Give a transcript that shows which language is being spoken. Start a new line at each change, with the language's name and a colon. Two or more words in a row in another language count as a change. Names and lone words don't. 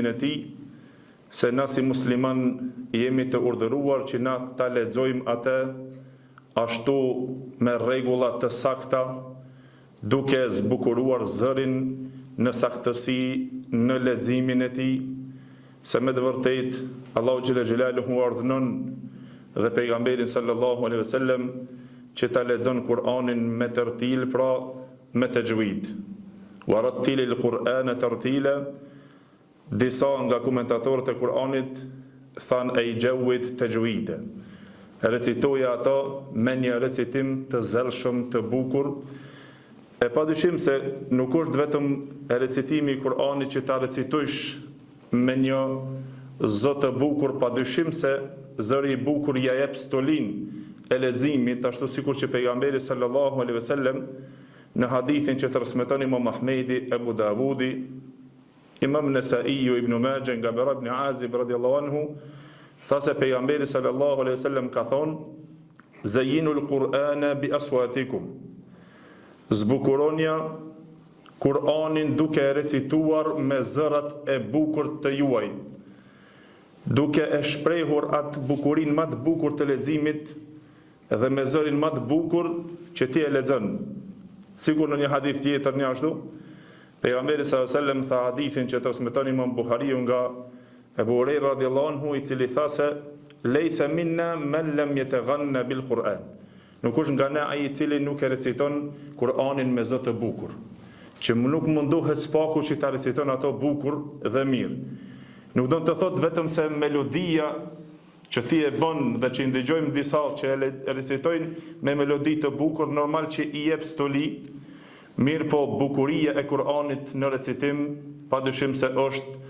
Albanian: e tij, se na si musliman jemi të urdhëruar që na ta lexojmë atë ashtu me rregulla të sakta, duke zbukuruar zërin në saktësi në leximin e tij, se me të vërtetë Allahu
Arabic: جل جلاله
Albanian: urdhënon dhe pejgamberin
Arabic: صلى الله عليه وسلم
Albanian: që ta lexon Kur'anin me tertil, pra me tajwid.
Arabic: ورتل القرآن ترتيلا.
Albanian: Disa nga komentatorët e Kur'anit thanë e I jawid tajwid. Recitoja ato me një recitim të zellshëm, të bukur. E padyshim se nuk është vetëm recitimi I Kur'anit që ta recitojsh me një zot të bukur, padyshim se zëri I bukur ja jep stolin e leximit, ashtu sikur që pejgamberi
Arabic: صلى الله عليه وسلم
Albanian: në hadithin që transmeton Imam Ahmedi, Abu Davudi, Imam Nesai, Ibn Majah nga Bara ibn Azib
Arabic: رضي الله عنه,
Albanian: tha se pejgamberi
Arabic: صلى الله عليه وسلم
Albanian: ka thonë:
Arabic: "زينوا القرآن بأصواتكم."
Albanian: Zbukuronja Kur'anin duke recituar me zërat e bukur të juaj, duke e shprehur atë bukurinë më të bukur të leximit dhe me zërin më të bukur që ti e lexon. Sigur në një hadith tjetër një ashtu, pejgamberi
Arabic: صلى الله عليه وسلم
Albanian: tha hadithin që transmeton Imam Buhariu nga Abu Huraira
Arabic: رضي الله عنه,
Albanian: I cili tha se
Arabic: ليس منا من لم يتغن بالقرآن.
Albanian: Nuk është nga ne ai I cili nuk e reciton Kur'anin me zë të bukur, që nuk mundohet spaku që ta reciton ato bukur dhe mirë. Nuk do të thotë vetëm se melodia që ti e bën dhe që I ndëgjojmë disa që e recitojnë me melodi të bukur, normal që I jep stoli, mirë po bukuria e Kur'anit në recitim, padyshim se është